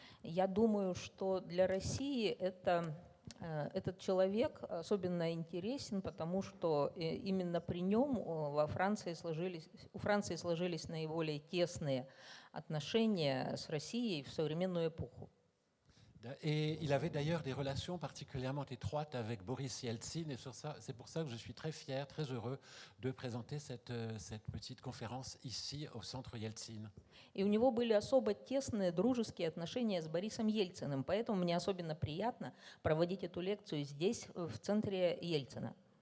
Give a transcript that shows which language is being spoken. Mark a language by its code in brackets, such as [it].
[ru] Я думаю, что для России этот человек особенно интересен, потому что именно при нем у Франции сложились наиболее тесные отношения с Россией в современную эпоху. [fr] Et il avait d'ailleurs des relations particulièrement étroites avec Boris Yeltsin, et c'est pour ça que je suis très fier, très heureux de présenter cette petite conférence ici au centre Yeltsin. [ru] И у него были особо тесные дружеские отношения с Борисом Ельциным, поэтому мне особенно приятно проводить эту лекцию здесь, в центре Ельцина.